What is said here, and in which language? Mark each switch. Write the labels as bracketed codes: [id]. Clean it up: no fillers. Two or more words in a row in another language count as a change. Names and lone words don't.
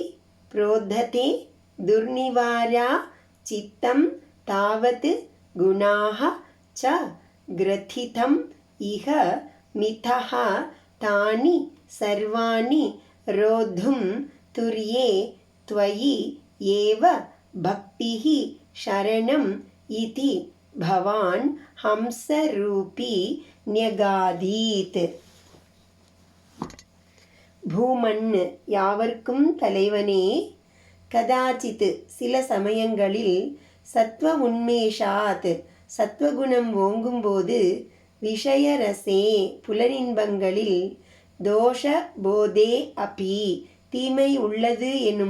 [sa] प्रोद्धते दुर्निवारा चित्तं तावत् गुणाः च ग्रथितम् इह मिथः तानि सर्वाणि रोद्धुं तुर्ये त्वयि एव भक्तिः शरणम् इति भवान् हंसरूपी न्यगादीत्. [ta] பூமன் யாவர்க்கும் தலைவனே, கதாச்சித் சில சமயங்களில், [sa] சத்வ உன்மேஷாத் [ta] சத்வகுணம் ஓங்கும்போது, விஷயரசே புலனின்பங்களில், [sa] தோஷ போதே அபி [ta] தீமை உள்ளது எனும்